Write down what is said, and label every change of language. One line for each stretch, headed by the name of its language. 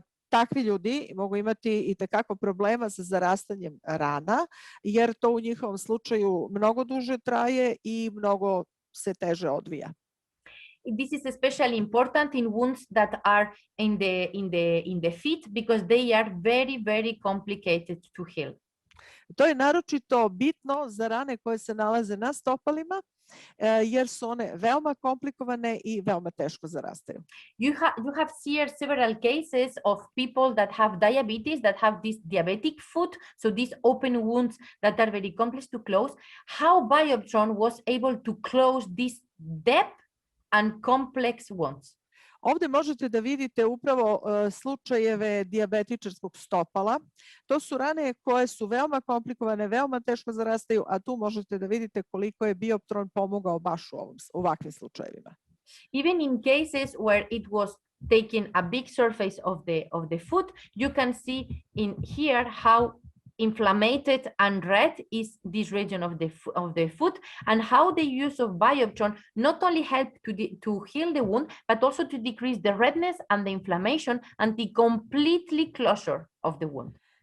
Serbian: Takvi ljudi mogu imati i tekako problema sa zarastanjem rana, jer to u njihovom slučaju mnogo duže traje i mnogo se teže odvija.
English: This is especially important in wounds that are in the feet because they are very, very complicated to heal.
Serbian: To je naročito bitno za rane koje se nalaze na stopalima, jer su one veoma komplikovane i veoma teško zarastaju.
English: You have seen several cases of people that have diabetes, that have this diabetic foot, so these open wounds that are very complex to close. How Bioptron was able to close this depth and complex wounds.
Serbian: Ovde možete da vidite upravo slučajeve dijabetičarskog stopala. To su rane koje su veoma komplikovane, veoma teško zarastaju, a tu možete da vidite koliko je Bioptron pomogao baš u ovakvim slučajevima.
English: Even in cases where it was taking a big surface of the foot, you can see in here how inflamed and red is this region of the foot, and how the use of Bioptron not only helped to heal the wound, but also to decrease the redness and the inflammation and the completely closure of the wound.